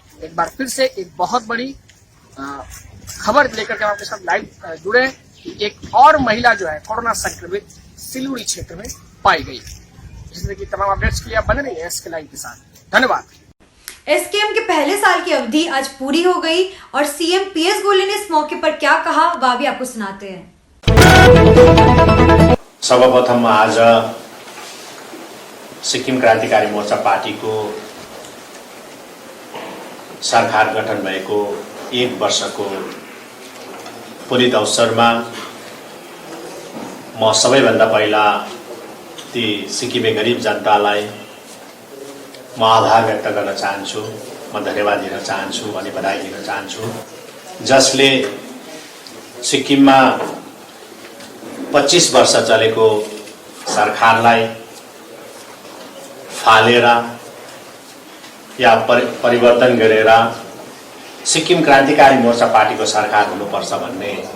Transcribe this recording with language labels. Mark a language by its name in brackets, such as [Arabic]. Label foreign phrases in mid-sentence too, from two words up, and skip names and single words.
[Hindi] एक बार फिर से एक बहुत बड़ी खबर लेकर के आपके साथ लाइव जुड़े कि एक और महिला जो है कोरोना संक्रमित सिलीगुड़ी क्षेत्र में पाई गई। इस तरह की तमाम अपडेट्स के लिए आप बने रहिए एसके लाइव के साथ। धन्यवाद। एसकेएम के पहले साल की अवधि आज पूरी हो गई और सीएम पीएस गोयल ने इस मौके पर क्या कहा वह भी आपको सुनाते हैं। [Nepali] सर्वप्रथम आज सिक्किम क्रान्तिकारी मोर्चा पार्टीको सरकार गठन भएको 1 वर्षको पुरित अवसरमा म सबैभन्दा पहिला ती सिक्किमे गरिब जनतालाई म आभार व्यक्त गर्न चाहन्छु, म धन्यवाद दिन चाहन्छु अनि बधाई दिन चाहन्छु, जसले सिक्किममा 25 वर्ष चलेको सरकारलाई फालेर या परिवर्तन गरेर सिक्किम क्रान्तिकारी मोर्चा पार्टीको सरकार हुनुपर्छ भन्ने